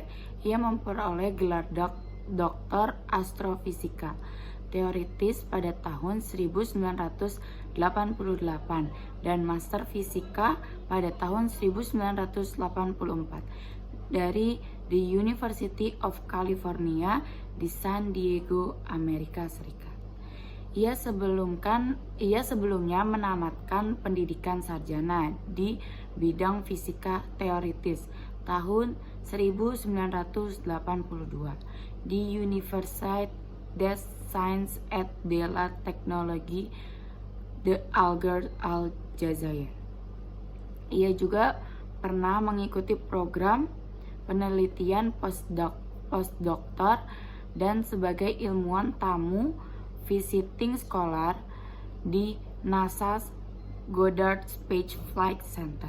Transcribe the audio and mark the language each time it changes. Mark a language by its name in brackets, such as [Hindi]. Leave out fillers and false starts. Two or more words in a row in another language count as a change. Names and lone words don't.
[Indonesian] Ia memperoleh gelar doktor astrofisika teoritis pada tahun 1988 dan master fisika pada tahun 1984 dari The University of California di San Diego, Amerika Serikat. Ia sebelumnya menamatkan pendidikan sarjana di bidang fisika teoritis tahun 1982 di Universidad des Sciences et de la Technologie de Aljazair. Ia juga pernah mengikuti program penelitian postdoktor dan sebagai ilmuwan tamu [English] visiting scholar [Indonesian] di NASA's Goddard Space Flight Center.